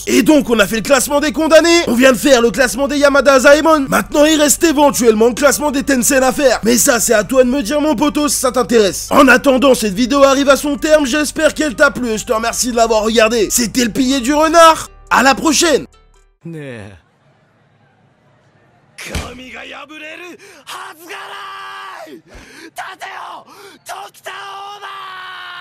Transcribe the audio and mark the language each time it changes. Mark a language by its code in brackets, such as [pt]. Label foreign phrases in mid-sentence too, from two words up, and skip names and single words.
[fr] Et donc, on a fait le classement des condamnés. On vient de faire le classement des Yamada Azaemon. Maintenant, il reste éventuellement le classement des Tensen à faire. Mais ça, c'est à toi de me dire, mon poteau, si ça t'intéresse. En attendant, cette vidéo arrive à son terme. J'espère qu'elle t'a plu et je te remercie de l'avoir regardé. C'était le pilier du renard. À la prochaine. [ja] 神が破れるはずがない。立てよ、時田オーバー。